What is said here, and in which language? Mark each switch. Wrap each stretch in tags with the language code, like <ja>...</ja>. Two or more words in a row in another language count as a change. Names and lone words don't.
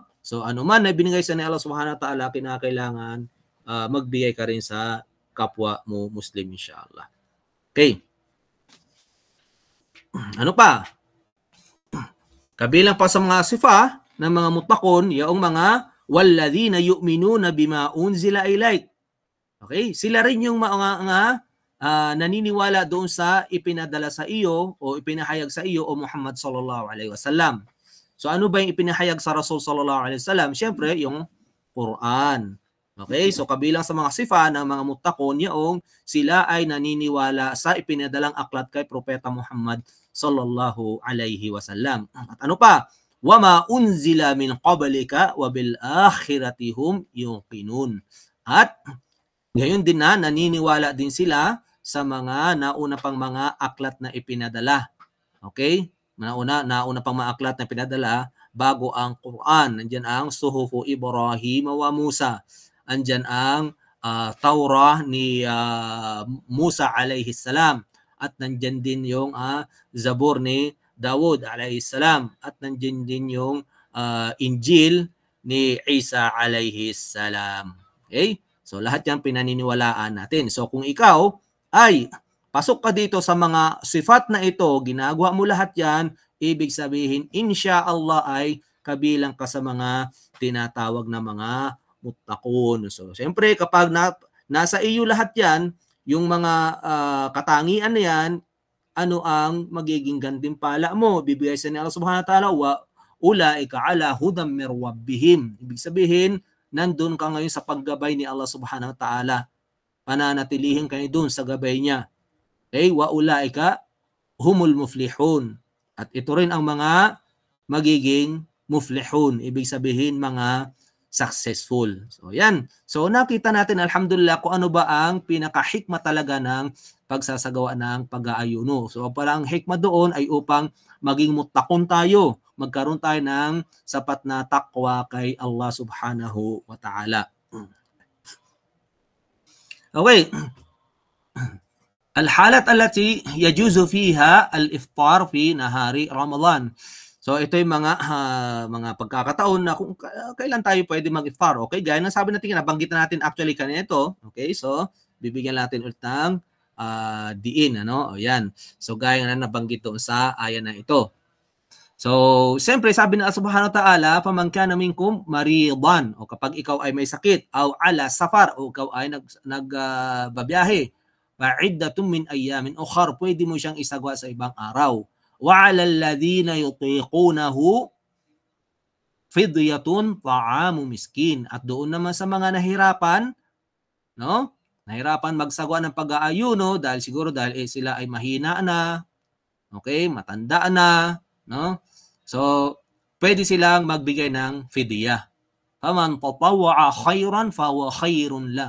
<tl>So, ano man na binigay sa ni Allah</tl> <ar>سبحانه وتعالى,</ar> <tl>kinakailangan magbigay ka rin sa kapwa mo Muslim, inshallah. Okay. Ano pa? Kabilang pa sa mga sifa ng mga mutakon, yung mga</tl> <ar>والذين يؤمنون بما أنزل إليك.</ar> <tl>Okay? Sila rin yung mga naniniwala doon sa ipinadala sa iyo o ipinahayag sa iyo o Muhammad</tl> <ar>صلى الله عليه وسلم.</ar> <tl>So ano ba yung ipinahayag sa Rasul</tl> <ar>صلى الله عليه وسلم?</ar> <tl>Siyempre, yung Quran. Okay? So kabilang sa mga sifa ng mga mutakon, yung sila ay naniniwala sa ipinadalang aklat kay Propeta Muhammad</tl> <ar>صلى الله عليه وسلم.</ar> <tl>At ano pa?</tl> <ar>وما أنزل من قبلك وبالآخرة هم يوقنون.</ar> <tl>At ngayon din na naniniwala din sila sa mga nauna pang mga aklat na ipinadala. Okay? Nauna pang mga aklat na pinadala bago ang Quran. Nandiyan ang Suhufu Ibrahim wa Musa. Andyan ang Taurah ni Musa</tl> <ar>عليه السلام.</ar> <tl>At nandiyan din yung Zabur ni Dawud</tl> <ar>عليه السلام.</ar> <tl>At nandiyan din yung Injil ni Isa</tl> <ar>عليه السلام.</ar> <tl>Okay? So lahat yan pinaniniwalaan natin. So kung ikaw ay pasok ka dito sa mga sifat na ito, ginagawa mo lahat yan, ibig sabihin, insya-Allah ay kabilang ka sa mga tinatawag na mga muttaqun. So, siyempre, kapag nasa iyo lahat yan, yung mga katangian na yan, ano ang magiging gantimpala mo? Bibigay sa ni Allah</tl> <ar>سبحانه وتعالى, وأولئك على هدى من ربهم.</ar> <tl>Ibig sabihin, nandun ka ngayon sa paggabay ni Allah</tl> <ar>سبحانه وتعالى.</ar> <tl>Pananatilihin kayo dun sa gabay niya.</tl> <ar>Okay, وأولئك هم المفلحون.</ar> <tl>At ito rin ang mga magiging muflihun. Ibig sabihin mga successful. So yan. So nakita natin alhamdulillah kung ano ba ang pinaka-hikma talaga ng pagsasagawa ng pag-aayuno. So parang hikma doon ay upang maging muttaqun tayo. Magkaroon tayo ng sapat na takwa kay Allah</tl> <ar>سبحانه وتعالى.</ar> <tl>Okay.</tl> <ar>الحالات التي يجوز فيها الإفطار في نهار رمضان.</ar> <tl>So ito yung mga pagkakataon na kung kailan tayo pwede mag-iftar. Okay, gaya ng sabi natin, nabanggit natin actually kanina ito. Okay, so bibigyan natin ulit ng diin, ano? O yan. So gaya na nabanggit doon sa aya na ito. So, siyempre sabi ng Allah</tl> <ar>سبحانه وتعالى, "فمن كان منكم مريضا,"</ar> <tl>o kapag ikaw ay may sakit,</tl> <ar>أو على سفر,</ar> <tl>o ikaw ay nagbabiyahe,</tl> <ar>فعدة من أيام أخر,</ar> <tl>pwede mo siyang isagawa sa ibang araw.</tl> <ar>وعلى الذين يطيقونه فدية طعام مسكين.</ar> <tl>At doon naman sa mga nahirapan, no? Nahirapan magsagawa ng pag-aayuno dahil siguro dahil sila ay mahina na, okay, matanda na, no? So, pwede silang magbigay ng fidya.</tl> <ar>فمن تطوع خيرا فهو خير له.</ar>